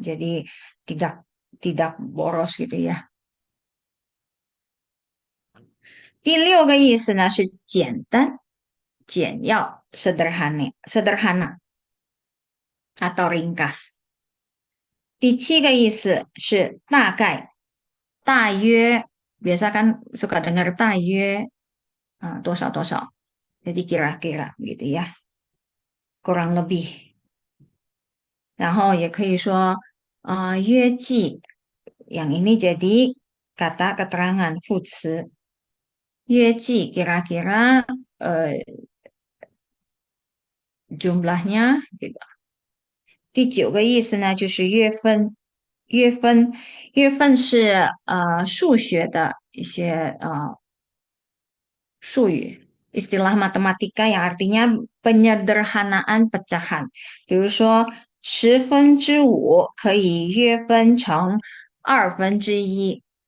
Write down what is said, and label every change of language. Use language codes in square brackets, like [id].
[id] Jadi tidak boros gitu ya. [zh] 第六个意思呢是简单、简要、 [id] sederhana atau ringkas。 [zh] 第七个意思是大概、大约， [id] biasa kan suka dengar [zh] 大约多少多少， [id] jadi kira-kira gitu ya，kurang lebih。 [zh] 然后也可以说约计， [id] yang ini jadi kata keterangan 副词，约计 kira-kira jumlahnya gitu。 [zh] 第九个意思呢，就是约分，约分是数学的一些术语， [id] istilah matematika yang artinya penyederhanaan pecahan。 [zh] 比如说5/10可以约分成1/2。